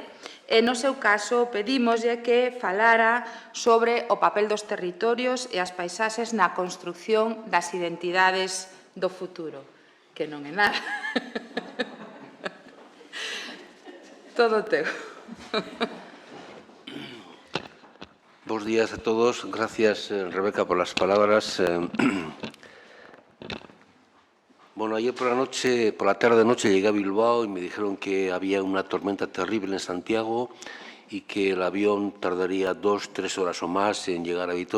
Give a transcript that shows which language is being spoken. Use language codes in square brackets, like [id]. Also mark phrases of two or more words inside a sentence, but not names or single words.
[gl] E, no seu caso, pedímoslle que falara sobre o papel dos territorios e as paisaxes na construción das identidades do futuro, que non é nada. Todo teu. [es] Buenos días a todos. Gracias, Rebeca, por las palabras. Bueno, ayer por la tarde-noche llegué a Bilbao y me dijeron que había una tormenta terrible en Santiago y que el avión tardaría 2 o 3 horas o más en llegar a Vitoria.